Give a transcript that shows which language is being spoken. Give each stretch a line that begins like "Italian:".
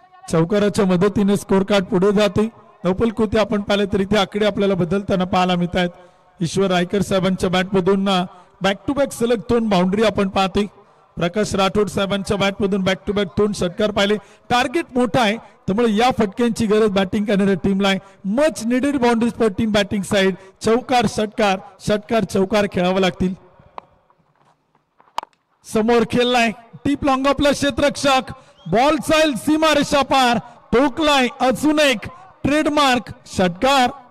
Marathi: चौकाराच्या मदतीने score card पुढे जाते. नवपल कोते आपण पाहिले तर इथे आकडे आपल्याला बदलताना पाहायला मिळत आहेत. ईश्वर रायकर साहेबांच्या बॅटमधून बॅक टू बॅक सलग 2 बाउंड्री आपण पाहतोय. प्रकाश राठोड साहेबांच्या बॅटमधून बॅक टू बॅक 2 षटकार पाहिले. टार्गेट मोठा आहे त्यामुळे या फटक्यांची गरज बॅटिंग करणाऱ्या टीमला आहे.
English: Much needed boundaries for team batting side.
Marathi: चौकार षटकार षटकार चौकार खेळावं लागतील. समोर खेळलाय टीप लॉंग आपला क्षेत्ररक्षक बॉल चाईल सीमा रेषा पार टोकलाय अजून एक ट्रेडमार्क षटकार.